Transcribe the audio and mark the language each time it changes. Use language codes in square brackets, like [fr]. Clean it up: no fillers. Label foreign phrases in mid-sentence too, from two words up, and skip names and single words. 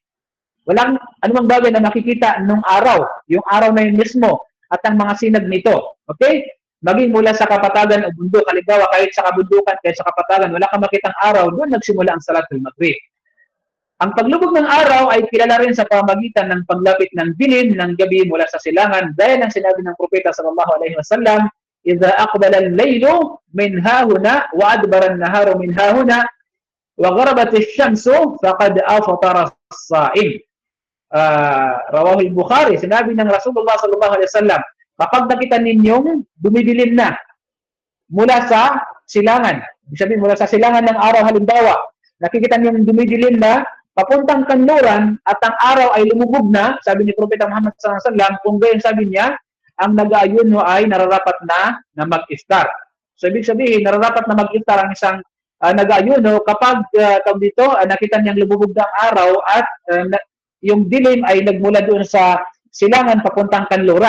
[tl] Walang anumang bagay na makikita nung araw, yung araw na yun mismo, at ang mga sinag nito. Okay? Maging mula sa kapatagan o bundok, halimbawa kahit sa kabundukan, kahit sa kapatagan, wala kang makitang araw, doon nagsimula ang [ar] صلاة المغرب. [tl] Ang paglubog ng araw ay kilala rin sa pamamagitan ng paglapit ng dilim ng gabi mula sa silangan, dahil ang sinabi ng Propeta [ar] صلى الله عليه وسلم, "إذا أقبل الليل من هاهنا وأدبر النهار من هاهنا وغربت الشمس فقد أفطر الصائم." رواه البخاري, [tl] sinabi ng Rasulullah [ar] صلى الله عليه وسلم, [tl] kapag nakita ninyong dumidilim na mula sa silangan, ibig sabihin mula sa silangan ng araw, halimbawa, nakikita ninyong dumidilim na papuntang kanluran at ang araw ay lumubog na, sabi ni Propeta Muhammad [ar] صلى الله عليه وسلم, [tl] kung gayon sabi niya, ang nag-aayuno ay nararapat na mag-iftar. So ibig sabihin, nararapat na mag-iftar ang isang nag-aayuno kapag nakita niyang lumubog na ang araw at yung dilim ay nagmula doon sa silangan papuntang kanluran.